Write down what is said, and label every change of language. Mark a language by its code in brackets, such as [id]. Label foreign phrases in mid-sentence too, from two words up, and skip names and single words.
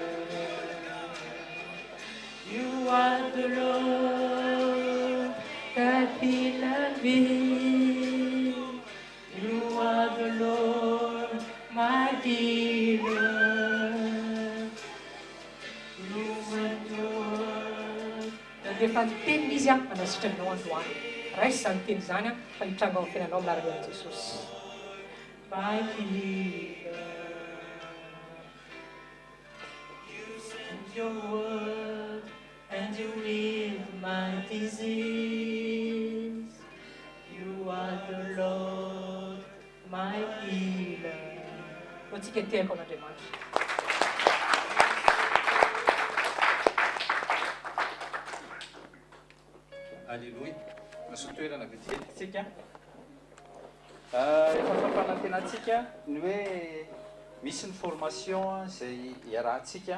[en] You are the Lord that healeth me. You are the Lord, my healer. You sent your word. [mg] Efa niteny izy a anasitranao androany raisy zany teny zany a fa hitranga amin'ny fiainanao miaraka Jesosy. [en] My healer. You sent your word and you healed my disease. You are the Lord, my healer. [mg] Otsika tiako n'Andriamanitra. Alléluia. Masotoerana vetivetitsika. Efa fampanantenantsika ny hoe misy ny formation izay iarahantsika.